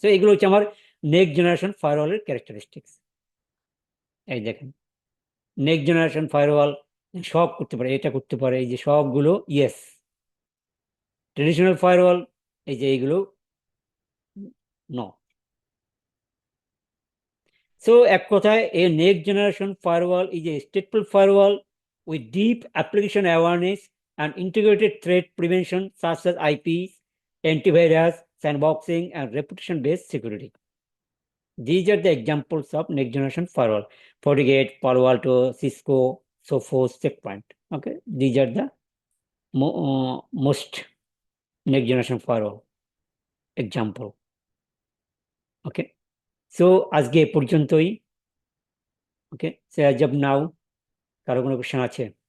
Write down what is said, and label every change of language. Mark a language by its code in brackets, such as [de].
[bn] তো এগুলো হচ্ছে আমার নেক্সট জেনারেশন ফায়ারওয়ালের ক্যারেক্টারিস্টিক্স। এই দেখেন, নেক্সট জেনারেশন ফায়ারওয়াল সব করতে পারে, এটা করতে পারে, এই যে সবগুলো ইয়েস। ট্রেডিশনাল ফায়ারওয়াল এই যে এইগুলো নো। [en] So এক কথায় a next generation firewall is a stateful firewall with deep application awareness and integrated threat prevention such as IPs, antivirus, sandboxing, and reputation-based security. These are the examples of next generation firewall: FortiGate, Palo Alto, Cisco, Sophos, Checkpoint. Okay, these are the most next generation firewall example. [bn] Okay, so আজকে এ পর্যন্তই। ওকে, so [en] as of now [bn] কারো কোনো question আছে?